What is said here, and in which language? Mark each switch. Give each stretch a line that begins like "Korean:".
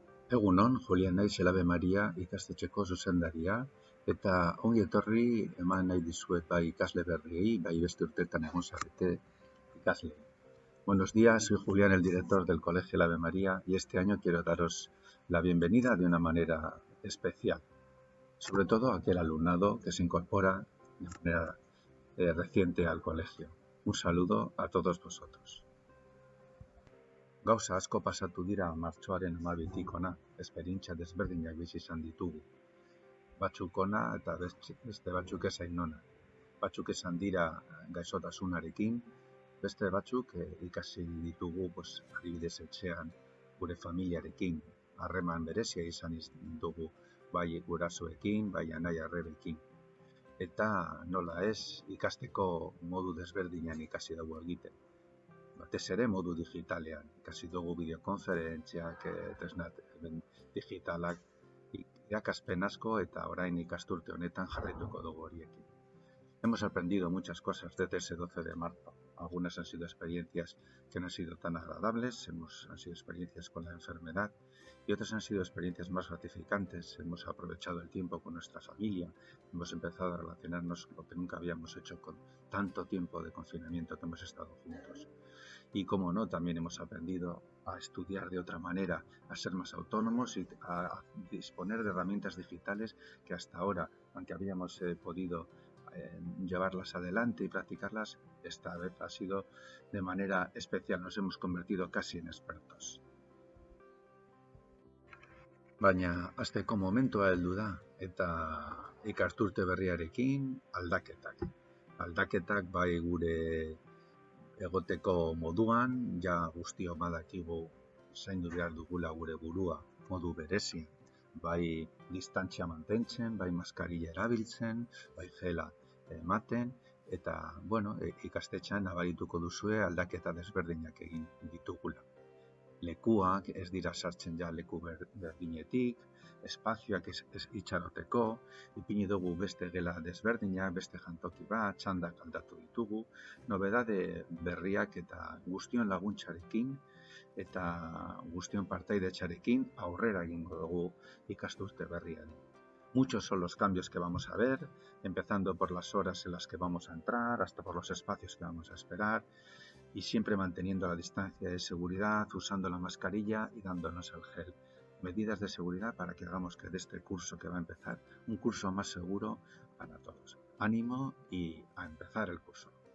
Basque: Egunon, Julian naiz Elabe Maria ikastetxeko zuzendaria, eta ongi etorri eman nahi dizuet bai ikasle berriei, bai beste urteetan egon zarete ikasle.
Spanish: Buenos días, soy Julián, el director del Colegio Elabe María, y este año quiero daros la bienvenida de una manera especial, sobre todo a aquel alumnado que se incorpora de manera reciente al colegio. Un saludo a todos vosotros.
Basque: Gauza asko pasatu dira martxoaren 12tik hona, esperientzia desberdinak bizi izan ditugu. Batzuk ona eta beste batzuk ez hain ona. Batzuk izan dira gaixotasunarekin, beste batzuk ikasi ditugu adibidez etxean gure familiarekin, harreman berezia izan dugu bai gurasoekin, bai anai arrebekin. Eta nola ez, ikasteko modu desberdinan ikasi dugu egiten. Batez ere modu digitalean, ikasi dugu bideokonferentziak, tresna digitalak, irakaspen asko eta orain ikasturte honetan jarraituko dugu horiekin.
Spanish: Hemos aprendido muchas cosas desde ese 12 de marzo. Algunas han sido experiencias que no han sido tan agradables, han sido experiencias con la enfermedad y otras han sido experiencias más gratificantes. Hemos aprovechado el tiempo con nuestra familia, hemos empezado a relacionarnos lo que nunca habíamos hecho con tanto tiempo de confinamiento que hemos estado juntos. Y como no, también hemos aprendido a estudiar de otra manera, a ser más autónomos y a disponer de herramientas digitales que hasta ahora, aunque habíamos podido llevarlas adelante y practicarlas, esta vez ha sido de manera especial, nos hemos convertido casi en expertos.
Basque: Baina, hasteko momentua heldu da, eta ikasturte berriarekin aldaketak. Aldaketak bai gure egoteko moduan, ja guztio badakigu zaindu behar dugula gure burua modu berezi, bai distantzia mantentzen, bai maskarilla erabiltzen, bai gela ematen, eta ikastetxean nabarituko duzue aldaketa desberdinak egin ditugula. Lekuak ez dira sartzen ja leku berdinetik, espazioak itxaroteko, ipini dugu beste gela desberdinak, beste jantoki bat, txandak aldatu ditugu, nobedade berriak eta guztion laguntzarekin eta guztion partaidetzarekin aurrera egingo dugu ikasturte berrian.
Spanish: Muchos son los cambios que vamos a ver, empezando por las horas en las que vamos a entrar, hasta por los espacios que vamos a esperar, y siempre manteniendo la distancia de seguridad, usando la mascarilla y dándonos el gel. Medidas de seguridad para que hagamos que de este curso que va a empezar un curso más seguro para todos. Ánimo y a empezar el curso.